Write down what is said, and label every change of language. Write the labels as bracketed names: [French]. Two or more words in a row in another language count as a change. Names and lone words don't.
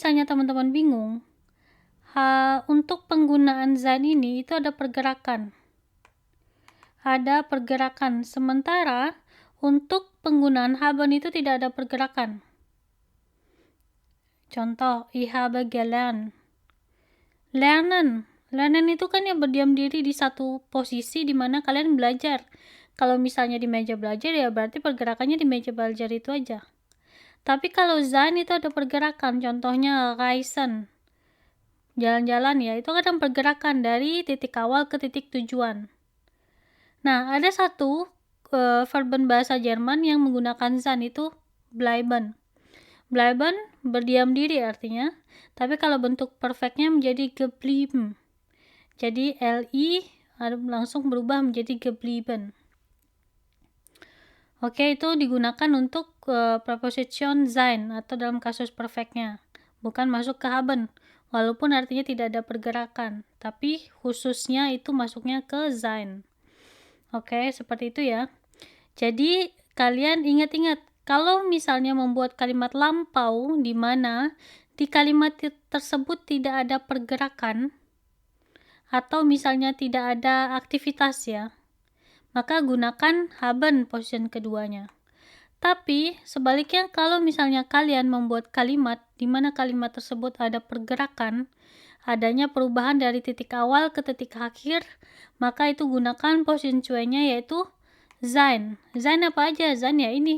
[Indonesian] Kalau misalnya teman-teman bingung, untuk penggunaan sein ini itu ada pergerakan. Ada pergerakan, sementara untuk penggunaan haben itu tidak ada pergerakan. Contoh, [German] ich habe gelernt. [Indonesian] Lernen. Lernen itu kan yang berdiam diri di satu posisi di mana kalian belajar. Kalau misalnya di meja belajar, ya berarti pergerakannya di meja belajar itu aja. Tapi kalau sein itu ada pergerakan, contohnya reisen. Jalan-jalan ya, itu kan pergerakan dari titik awal ke titik tujuan. Nah, ada satu verben bahasa Jerman yang menggunakan sein itu bleiben. Bleiben berdiam diri artinya, tapi kalau bentuk perfectnya menjadi geblieben. Jadi li langsung berubah menjadi geblieben. Oke, itu digunakan untuk preposition sein atau dalam kasus perfectnya, bukan masuk ke haben, walaupun artinya tidak ada pergerakan, tapi khususnya itu masuknya ke sein. Oke, seperti itu ya. Jadi kalian ingat-ingat, kalau misalnya membuat kalimat lampau di mana di kalimat tersebut tidak ada pergerakan atau misalnya tidak ada aktivitas ya, maka gunakan haben position keduanya. Tapi sebaliknya, kalau misalnya kalian membuat kalimat di mana kalimat tersebut ada pergerakan, adanya perubahan dari titik awal ke titik akhir, maka itu gunakan position cuenya yaitu sein. Sein apa aja? Sein ya ini.